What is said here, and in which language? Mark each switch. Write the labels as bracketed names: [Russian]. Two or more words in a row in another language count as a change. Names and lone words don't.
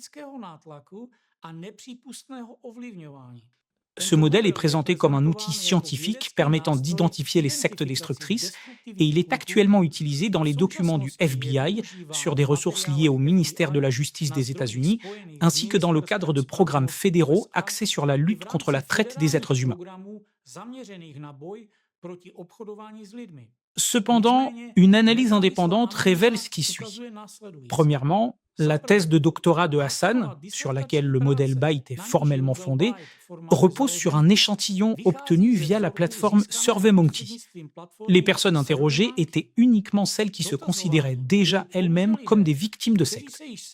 [French] Ce modèle est présenté comme un outil scientifique permettant d'identifier les sectes destructrices et il est actuellement utilisé dans les documents du FBI sur des ressources liées au ministère de la Justice des États-Unis ainsi que dans le cadre de programmes fédéraux axés sur la lutte contre la traite des êtres humains. [Czech] proti obchodování s lidmi. [French] Cependant, une analyse indépendante révèle ce qui suit. Premièrement, la thèse de doctorat de Hassan, sur laquelle le modèle Byte est formellement fondé, repose sur un échantillon obtenu via la plateforme SurveyMonkey. Les personnes interrogées étaient uniquement celles qui se considéraient déjà elles-mêmes comme des victimes de sectes.